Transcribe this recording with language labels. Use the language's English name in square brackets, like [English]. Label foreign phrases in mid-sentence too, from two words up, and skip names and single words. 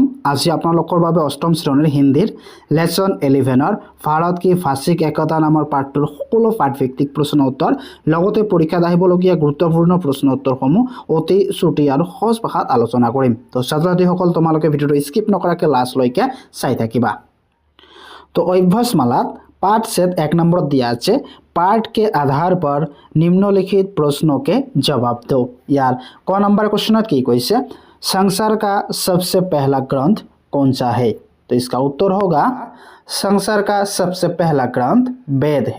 [Assamese] আজি আপোনালোকৰ বাবে অষ্টম শ্ৰেণীৰ হিন্দীৰ লেসন 11ৰ ভাৰত কি ভাষিক একতা নামৰ পাঠটোৰ সকলো পাঠভিত্তিক প্ৰশ্ন উত্তৰ লগতে পৰীক্ষাত আহিবলগীয়া গুৰুত্বপূৰ্ণ প্ৰশ্ন উত্তৰসমূহ অতি চুটি আৰু সহজ ভাষাত আলোচনা কৰিম। তো ছাত্ৰ ছাত্ৰীসকল তোমালোকে ভিডিঅটো স্কিপ নকৰাকৈ লাষ্টলৈকে চাই থাকিবা। [Hindi] तो अभ्यासमाला पाठ सेट 1 नंबर दिया है। पाठ के आधार पर निम्नलिखित प्रश्नों के जवाब दो। यार क नंबर क्वेश्चन की कैसे संसार का सबसे पहला ग्रंथ कौन सा है? तो इसका उत्तर होगा संसार का सबसे पहला ग्रंथ वेद है।